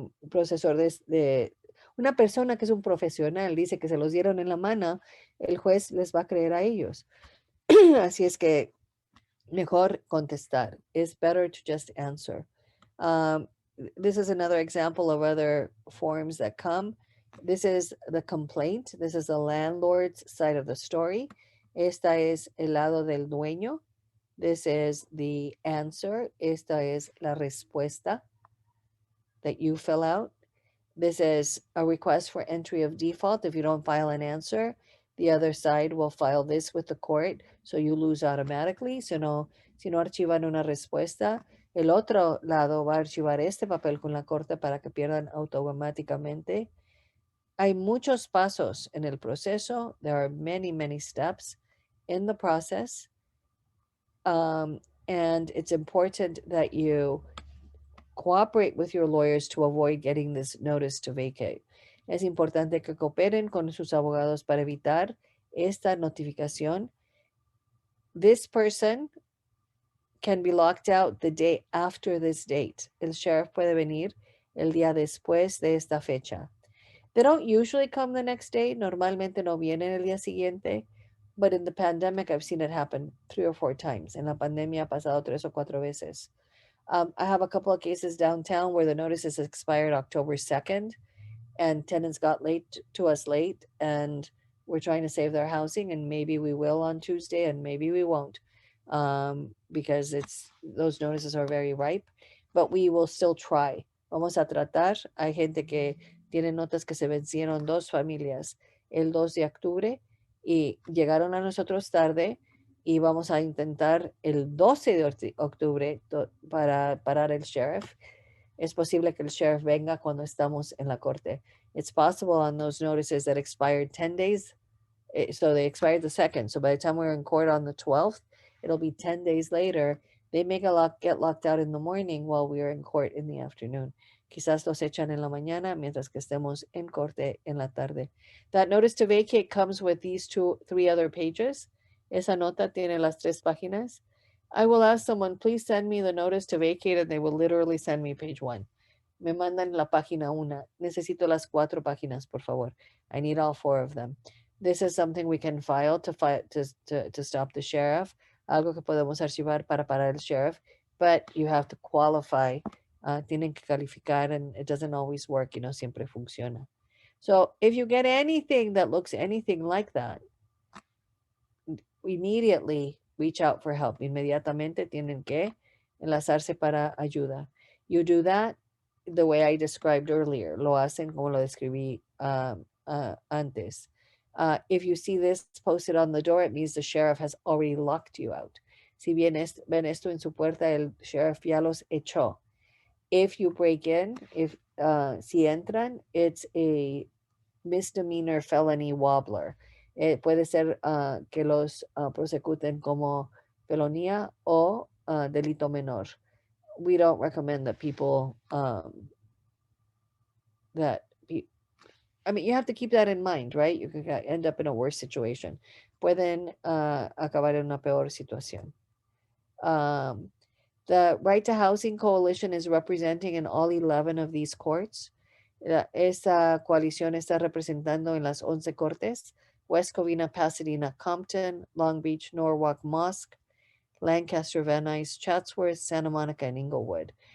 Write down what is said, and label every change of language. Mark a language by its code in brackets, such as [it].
[es] profesor de una persona que es un profesional dice que se los dieron en la mano, el juez les va a creer a ellos. Así es que mejor contestar. [en] It's better to just answer. This is another example of other forms that come. This is the complaint. This is the landlord's side of the story. [es] Esta es el lado del dueño. [en] This is the answer. [es] Esta es la respuesta [en] that you fill out. This is a request for entry of default. If you don't file an answer, the other side will file this with the court, so you lose automatically. [es] Si no archivan una respuesta, el otro lado va a archivar este papel con la corte para que pierdan automáticamente. Hay muchos pasos en el proceso. [en] There are many, many steps in the process. And it's important that you cooperate with your lawyers to avoid getting this notice to vacate. [es] Es importante que cooperen con sus abogados para evitar esta notificación. [en] This person can be locked out the day after this date. [es] El sheriff puede venir el día después de esta fecha. [en] They don't usually come the next day. [es] Normalmente no vienen el día siguiente. [en] But in the pandemic, I've seen it happen 3 or 4 times. [es] En la pandemia ha pasado 3 o 4 veces. [en] I have a couple of cases downtown where the notices expired October 2nd and tenants got to us late and we're trying to save their housing, and maybe we will on Tuesday and maybe we won't, because those notices are very ripe, but we will still try. [es] Vamos a tratar. Hay gente que tiene notas que se vencieron 2 familias el 2 de octubre y llegaron a nosotros tarde. Y vamos a intentar el 12 de octubre para parar el sheriff. Es posible que el sheriff venga cuando estamos en la corte. [en] It's possible on those notices that expired 10 days. So they expired the 2nd. So by the time we're in court on the 12th, it'll be 10 days later. They may get locked out in the morning while we are in court in the afternoon. [es] Quizás los echan en la mañana mientras que estemos en corte en la tarde. [en] That notice to vacate comes with these 3 other pages. [es] Esa nota tiene las 3 páginas. [en] I will ask someone, please send me the notice to vacate, and they will literally send me page 1. [es] Me mandan la página 1. Necesito las 4 páginas, por favor. [en] I need all 4 of them. This is something we can file to stop the sheriff. [es] Algo que podemos archivar para parar el sheriff, [en] but you have to qualify. [es] Tienen que calificar, [en] and it doesn't always work, [es] y no siempre funciona. [en] So if you get anything that looks anything like that, immediately reach out for help. [es] Inmediatamente tienen que enlazarse para ayuda. [en] You do that the way I described earlier. [es] Lo hacen como lo describí antes. [en] If you see this posted on the door, it means the sheriff has already locked you out. [es] Si ven esto en su puerta, el sheriff ya los echó. [en] If you break in, [es] si entran, [en] it's a misdemeanor felony wobbler. [es] Puede ser que los prosecuten como felonía o delito menor. [en] We don't recommend that people you have to keep that in mind, right? You can end up in a worse situation. [es] Pueden acabar en una peor situación. [en] The Right to Housing Coalition is representing in all 11 of these courts. [es] Esta coalición está representando en las 11 cortes: West Covina, Pasadena, Compton, Long Beach, Norwalk, Mosque, Lancaster, Van Nuys, Chatsworth, Santa Monica, and Inglewood.